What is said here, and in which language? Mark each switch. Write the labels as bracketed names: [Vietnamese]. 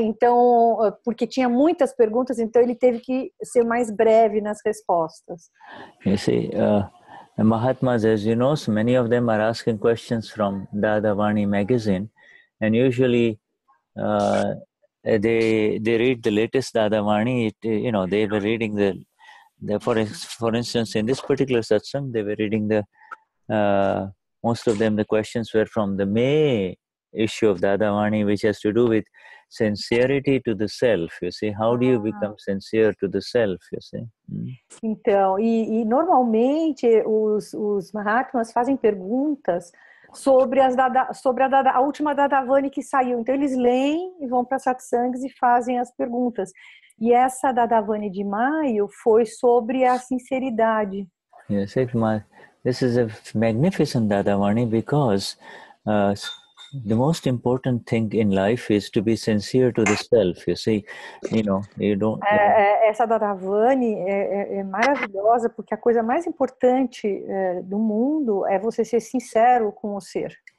[Portuguese] Então, porque tinha muitas perguntas, então ele teve que ser mais breve nas respostas. [English] You see, the Mahatmas, as you know, so many of them are asking questions from Dadavani magazine, and usually they read the latest Dadavani. They were reading for instance, in this particular satsang, they were reading most of them, the questions were from the May issue of Dadavani, which has to do with sincerity to the self, you see. How do you become sincere to the self, you see? [Portuguese] Então, e normalmente os Mahatmas fazem perguntas sobre a última Dadavani que saiu. Então, eles leem e vão para satsangs e fazem as perguntas. E essa Dadavani de maio foi sobre a sinceridade. [English] Yes, this is a magnificent Dadavani because the most important thing in life is to be sincere to the self, you see. You don't... [Portuguese] Essa Dadavani é maravilhosa porque a coisa mais importante do mundo é você ser sincero com o ser.